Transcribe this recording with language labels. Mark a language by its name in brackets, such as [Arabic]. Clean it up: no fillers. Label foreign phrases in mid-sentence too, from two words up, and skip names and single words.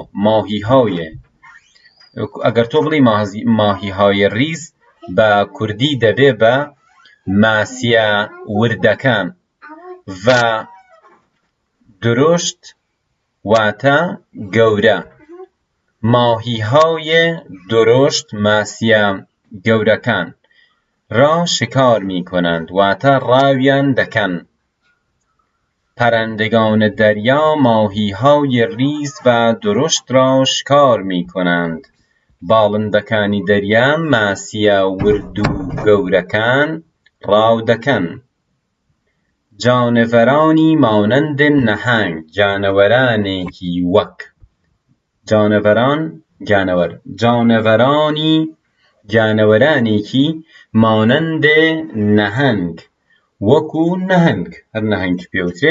[Central Kurdish] ماهیهایە، ئەگەر تۆ بڵی [Persian] ماهیهای ریز [Central Kurdish] بە کوردی دەبێ بە ماسیە وردەکان و درشت واتە گەورە. [Persian] ماهیهای درشت [Central Kurdish] ماسیە گەورەکان [Persian] را شکار میکنند [Central Kurdish] واتە ڕاویان دەکەن. [Persian] پرندگان دریا ماهیهای ریز و درشت را شکار میکنند. [Central Kurdish] باڵندەکانی دەریا ماسیە ورد و گەورەکان ڕاو دەکەن. [Persian] جانەڤەرانی مانند نەهنگ، [Central Kurdish] جانەوەرانێکی وەک جانەوەرانێکی مانند نەهنگ، وەکو نەهنگ، هەر نەهنگ پێوترێ.